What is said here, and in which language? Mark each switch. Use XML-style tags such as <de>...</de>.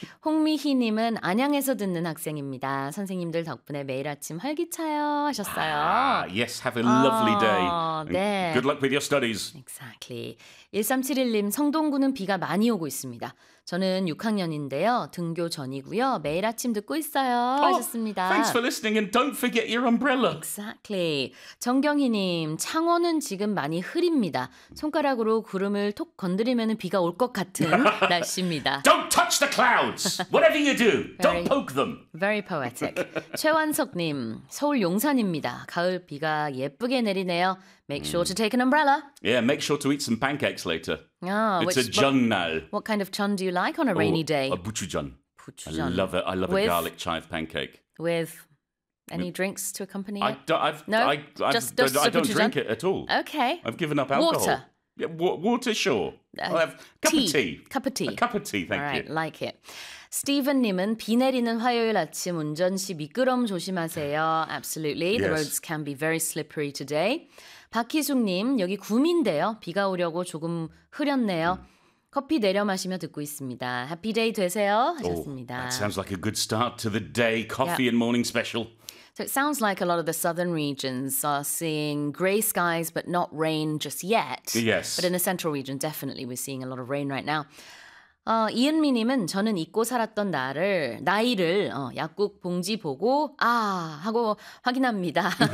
<ko>홍미희님은 안양에서 듣는 학생입니다. 선생님들 덕분에 매일 아침 활기차요 하셨어요.</ko> <en>Ah, yes, have a lovely day.</en> <ko>네.</ko> <en>Good luck with your studies. Exactly.</en> <ko>1371님, 성동구는 비가 많이 오고 있습니다. 저는 6학년인데요. 등교 전이고요. 매일 아침 듣고 있어요. 하셨습니다.</ko> <en>Oh, thanks for listening and don't forget your umbrella. Exactly.</en> <ko>정경희님, 창원은 지금 많이 흐립니다. 손가락으로 구름을 톡 건드리면 비가 올 것 같은 날씨입니다.</ko> <en>Don't touch the clouds. Whatever you do, don't poke them. Very poetic.</en> <ko>최완석님, 서울 용산입니다. 가을 비가 예쁘게 내리네요.</ko> <en>Make sure to take an umbrella. Yeah, make sure to eat some pancakes later. Oh, it's a jeongnal. What kind of jeon do you like on a rainy day? A buchujeon. Buchujeon. I love it. I love a garlic chive pancake. with any drinks to accompany it? I don't drink it at all. Okay. I've given up alcohol. Water. Yeah, water, sure. I'll have a cup of tea. Cup of tea. A cup of tea, thank all right, you. Like it.</en> <ko>Stephen 님은 비 내리는 화요일 아침 운전 시 미끄럼 조심하세요.</ko> <en>Absolutely. The roads can be very slippery today.</en> <ko>박희숙 님, 여기 구미인데요. 비가 오려고 조금 흐렸네요. 커피 내려 마시며 듣고 있습니다.</ko> <en>Happy day</en> <ko>되세요. 하셨습니다.</ko> <en>Oh, that sounds like a good start to the day. Coffee and morning special. So it sounds like a lot of the southern regions are seeing grey skies but not rain just yet. Yes. But in the central region, definitely we're seeing a lot of rain right now.</en> <ko>이은미 님은 저는 잊고 살았던 나이를 약국 봉지 보고 아 하고 확인합니다.</ko>